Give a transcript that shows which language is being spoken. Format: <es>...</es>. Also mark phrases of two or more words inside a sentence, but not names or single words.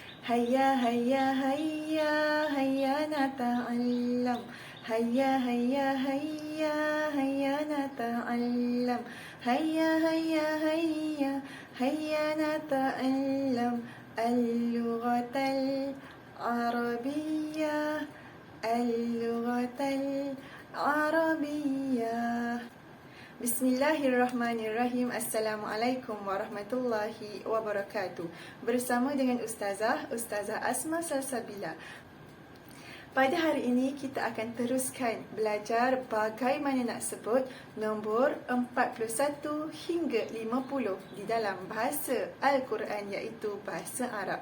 <ar>هيا هيا هيا هيا نتعلم. هيا هيا هيا هيا نتعلم. هيا هيا هيا هيا نتعلم اللغة العربية. اللغة العربية. بسم الله الرحمن الرحيم. السلام عليكم ورحمة الله وبركاته.</ar> <ms>Bersama dengan Ustazah Asma Salsabila. Pada hari ini kita akan teruskan belajar bagaimana nak sebut nombor 41 hingga 50 di dalam bahasa Al-Quran, iaitu bahasa Arab.</ms>